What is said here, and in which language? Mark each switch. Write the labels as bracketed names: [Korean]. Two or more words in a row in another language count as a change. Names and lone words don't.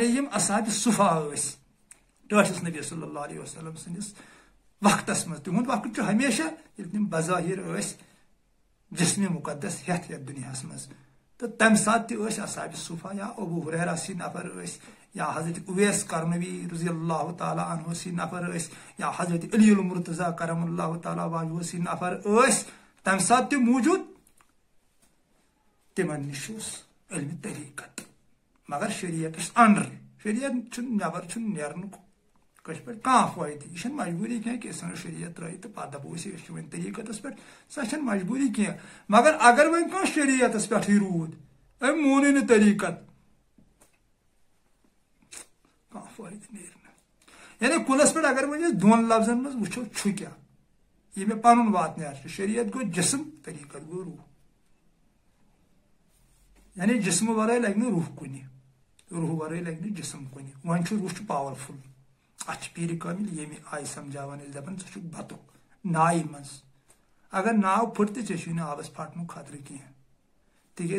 [Kashmiri] یِم اصحابِ صفا ٲسۍ ٹٲٹھِس نبی [Arabic] صلی اللہ علیہ وسلم [Kashmiri] سٕنٛدِس وقتس منٛز تِہُنٛد وقت چھُ ہمیشہ ییٚلہِ تِم بظاہر ٲسۍ جسمِ مقدس ہیٚتھ یتھ دُنیاہس منٛز تہٕ تمہِ ساتہٕ تہِ ٲسۍ اصحابِ صفا یا ابو ہریرہ سٕنٛدۍ نفر ٲسۍ یا حضرت اویس کرنوی [Arabic] رضی اللہ تعالیٰ عنہ [Kashmiri] سٕنٛدۍ نفر ٲسۍ یا حضرت علی المرتضیٰ [Arabic] کرم اللہ تعالیٰ وجہہ [Kashmiri] سٕنٛدۍ نفر ٲسۍ تمہِ ساتہٕ تہِ موٗجوٗد تمن نش علم طریقت مگر شریعتس انڈر شریعت نبر نیرنک کش پہ فائدہ یہ مجبوری کی سن شریعت ترٛٲیِتھ تہٕ پتہٕ دپو أسۍ وۄنۍ طریقتس پہ سۄ چھنہٕ مجبوری کی مگر اگر وۄنۍ کانٛہہ شریعتس پٮ۪ٹھٕے روٗد أمۍ مونٕے نہٕ طریقت کانٛہہ فٲیدٕ نیرِ نہٕ یعنی کُلس پٮ۪ٹھ اگر وۄنۍ أسۍ دۄن لفظن منٛز وٕچھو چھُ کیٛاہ یہِ مےٚ پنُن واتنیٛار چھُ شریعت گوٚو جسم طریقت گوٚو روح یعنی جسم ورٲے لگہِ نہٕ روح کُنہِ روح ورٲے لگہِ نہٕ جسم کُنہِ وۄنۍ چھُ روح چھُ پاورفُل اتھ چھِ پیٖرِ کٲمِل ییٚمہِ آیہِ سمجھاوان أسۍ دپان ژٕ چھُکھ بتُک نایہِ منٛز اگر ناو پھٕٹ تہِ ژےٚ چھُے نہٕ آبس پھٹنُک خطرٕ کینٛہہ تِکیٛازِ